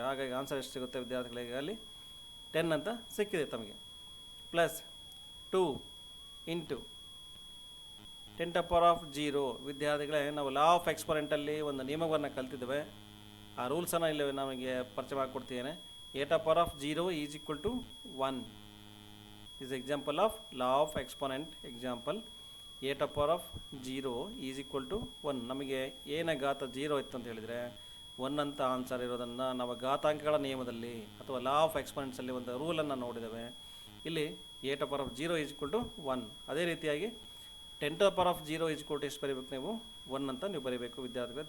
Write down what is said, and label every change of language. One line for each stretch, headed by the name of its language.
Kannada: ಹಾಗಾಗಿ ಆನ್ಸರ್ ಎಷ್ಟು ಸಿಗುತ್ತೆ ವಿದ್ಯಾರ್ಥಿಗಳಿಗೆ, ಅಲ್ಲಿ 10 ಅಂತ ಸಿಕ್ಕಿದೆ ತಮಗೆ.
English: Plus 2 × 10⁻0 ವಿದ್ಯಾರ್ಥಿಗಳೇ.
Kannada: ನಾವು ಲಾ ಆಫ್ ಎಕ್ಸ್ಪೋನೆಂಟಲ್ಲಿ ಒಂದು ನಿಯಮವನ್ನು ಕಲ್ತಿದ್ದೇವೆ, ಆ ರೂಲ್ಸನ್ನು ಇಲ್ಲಿ ನಮಗೆ ಪರಿಚಯ ಮಾಡಿಕೊಡ್ತೇನೆ.
English: 8⁻0 is equal to 1 is example of law of exponent example. 8⁻0 is equal to 1.
Kannada: ನಮಗೆ ಏನ ಘಾತ 0 ಇತ್ತು ಅಂತ ಹೇಳಿದರೆ 1 ಅಂತ ಆನ್ಸರ್ ಇರೋದನ್ನು ನಾವು ಘಾತಾಂಕಗಳ ನಿಯಮದಲ್ಲಿ ಅಥವಾ ಲಾ ಆಫ್ ಎಕ್ಸ್ಪೋನೆಂಟ್ಸಲ್ಲಿ ಒಂದು ರೂಲನ್ನು ನೋಡಿದ್ದೇವೆ. ಇಲ್ಲಿ
English: 8⁻0 is equal to 1.
Kannada: ಅದೇ ರೀತಿಯಾಗಿ 10⁻0 ಈಸ್ ಈಕ್ವಲ್ ಟು ಎಷ್ಟು ಬರೀಬೇಕು, ನೀವು 1 ಅಂತ ನೀವು ಬರೀಬೇಕು ವಿದ್ಯಾರ್ಥಿಗಳು.